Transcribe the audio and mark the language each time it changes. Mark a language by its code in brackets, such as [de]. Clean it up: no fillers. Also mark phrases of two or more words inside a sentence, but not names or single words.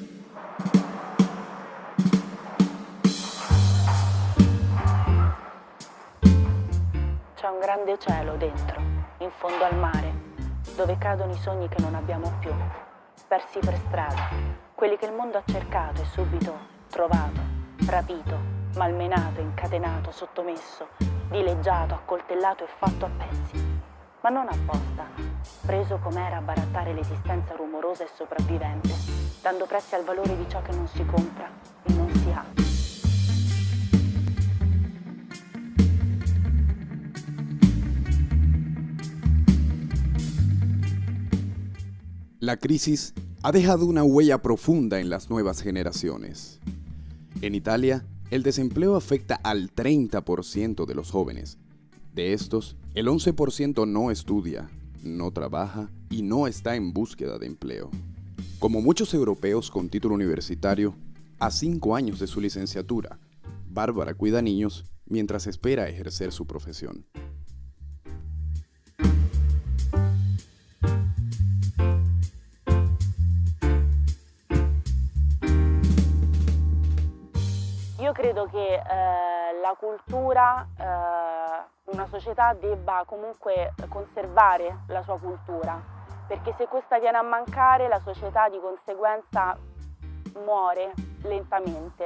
[it] C'è un grande cielo dentro, in fondo al mare, dove cadono i sogni che non abbiamo più, persi per strada, quelli che il mondo ha cercato e subito trovato, rapito, malmenato, incatenato, sottomesso, dileggiato, accoltellato e fatto a pezzi. Ma non apposta, preso com'era a barattare l'esistenza rumorosa e sopravvivente, dando prezzi al valore di ciò che non si compra e non si ha. [es] La crisis ha dejado una huella profunda en las nuevas generaciones. En Italia, el desempleo afecta al 30% de los jóvenes. De estos, el 11% no estudia, no trabaja y no está en búsqueda de empleo. Como muchos europeos con título universitario, a 5 años de su licenciatura, Bárbara cuida niños mientras espera ejercer su profesión. [it] Io credo che la cultura, una società debba comunque conservare la sua cultura, perché se questa viene a mancare la società di conseguenza muore lentamente.